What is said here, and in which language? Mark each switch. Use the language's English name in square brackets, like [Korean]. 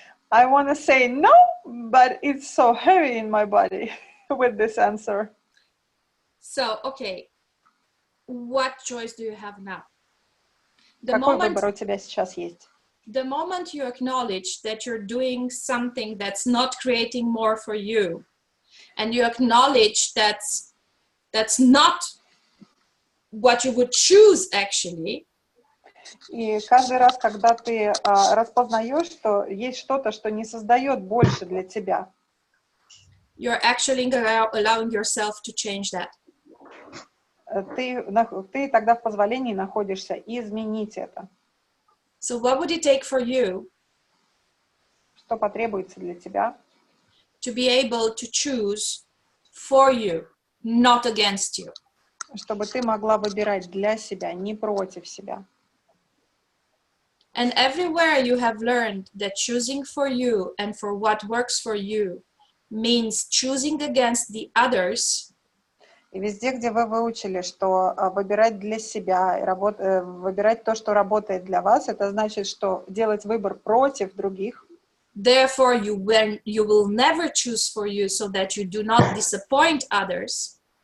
[English] I want to say no, but it's so heavy in my body with this answer. So, okay. What choice do you have now? The [Russian] Какой [English] moment, [Russian] выбор у тебя сейчас есть? [English] the moment you acknowledge that you're doing something that's not creating more for you, and you acknowledge that's not what you would choose actually, [Russian] И каждый раз, когда ты распознаешь, что есть что-то, что не создает больше для тебя, [English] you're actually allowing yourself to change that. [Russian] ты тогда в позволении находишься изменить это. [English] So what would it take for you [Russian] Что потребуется для тебя, [English] to be able to choose for you, not against you? [Russian] чтобы ты могла выбирать для себя, не против себя. [English] And everywhere you have learned that choosing for you and for what works for you means choosing against the others, [Russian] И везде, где вы выучили, что выбирать для себя, выбирать то, что работает для вас, это значит, что делать выбор против других. [English] therefore you will never choose for you so that you do not disappoint others.